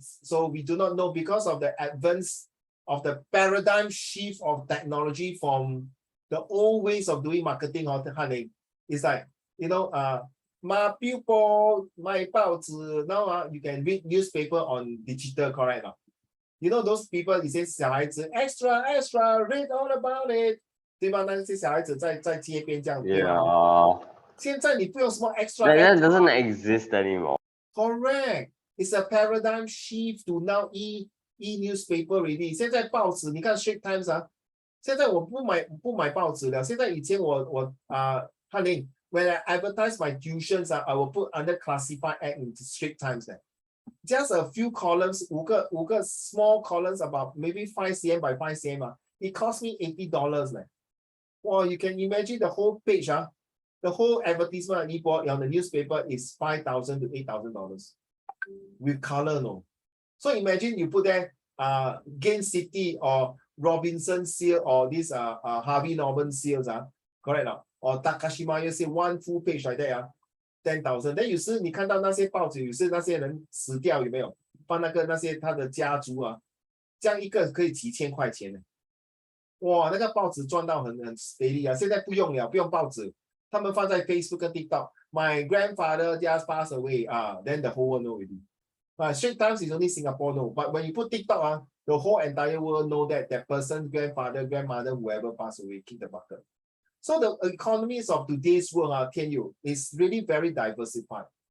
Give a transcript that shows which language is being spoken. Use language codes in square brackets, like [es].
[en] So we do not know because of the advance of the paradigm shift of technology from the old ways of doing marketing or hunting. It's like, my people, my 报纸, now you can read newspaper on digital, correct? Those people, [zh] 以前小孩子 [en] extra, read all about it. [zh] 对吧？那些小孩子在街边这样， [en] Yeah. [zh] 现在你不用什么 extra. [en] That doesn't exist anymore. Correct. It's a paradigm shift to now e-newspaper already. [zh] 现在报纸，你看 Straits Times 现在我不买报纸了。现在以前 [en] when I advertise my tuitions, I will put under classified ad in Straits Times. Just a few columns, [zh] 五个 [en] small columns about maybe 5 cm by 5 cm. It cost me $80. Well, you can imagine the whole page, the whole advertisement on the newspaper is $5,000 to $8,000 with color, no. So imagine you put there Gain City or Robinson sale or this Harvey Norman sales, correct? Or Takashimaya sale, one full page like that, 10,000. [zh] Then 有时你看到那些报纸，有时那些人死掉有没有？放那些他的家族这样一个可以几千块钱呢。哇，那个报纸赚到很 steady 现在不用了，不用报纸，他们放在 Facebook 跟 TikTok. [en] My grandfather just passed away. Then the whole world know already. Straits Times is only Singapore know. But when you put TikTok, the whole entire world know that person's grandfather, grandmother, whoever passed away, kick the bucket. So the economies of today's world, Tian Yu, is really very diversified.